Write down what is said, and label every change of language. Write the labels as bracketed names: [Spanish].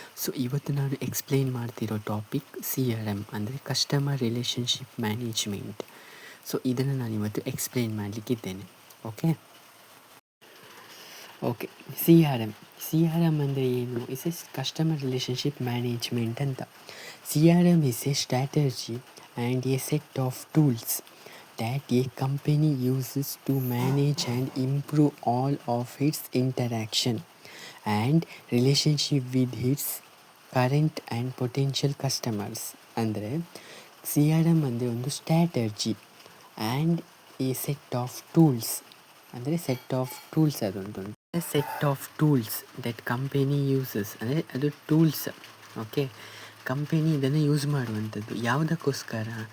[Kannada] So ಇವತ್ತು ನಾನು explain ಮಾಡ್ತಿರೋ ಟಾಪಿಕ್ CRM ಅಂದರೆ ಕಸ್ಟಮರ್ ರಿಲೇಷನ್ಶಿಪ್ ಮ್ಯಾನೇಜ್ಮೆಂಟ್. ಸೊ ಇದನ್ನು ನಾನು ಇವತ್ತು explain ಮಾಡಲಿಕ್ಕಿದ್ದೇನೆ. Okay C R M ಅಂದರೆ ಏನು? [English] Is as customer relationship management ಅಂತ. CRM is a strategy and a set of tools that a company uses to manage and improve all of its interaction and relationship with its current and potential customers. [Kannada] ಅಂದರೆ CRM ಅಂದರೆ ಒಂದು strategy [English] and a set of tools, [Kannada] ಅಂದರೆ set of tools ಅದೊಂದು [English] set of tools that company uses, [Kannada] ಅಂದರೆ ಅದು tools. Okay, company ಇದನ್ನು use ಮಾಡುವಂಥದ್ದು ಯಾವುದಕ್ಕೋಸ್ಕರ?